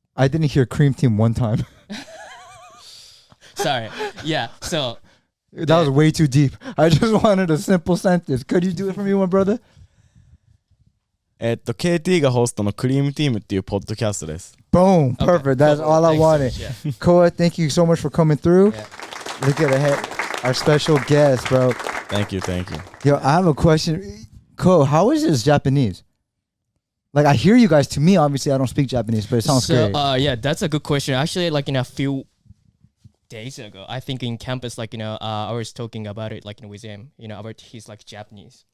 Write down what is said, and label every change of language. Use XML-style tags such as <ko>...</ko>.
<en>I didn't hear Cream Team one time. Sorry. Yeah, so That was way too deep. I just wanted a simple sentence. Could you do it for me, my brother?</en> <ja>KT がホストのクリームティームっていうポッドキャストです。</ja> <en>Boom. Perfect. That's all I wanted. So much, yeah. Koa, thank you so much for coming through. Yeah. Look at our special guest, bro. Thank you. Yo, I have a question. Ko, how is this Japanese? Like, I hear you guys. To me, obviously, I don't speak Japanese, but it sounds great. Yeah, that's a good question. Actually, like in a few days ago, I think in campus, like I was talking about it, like with him, about he's like Japanese.</en>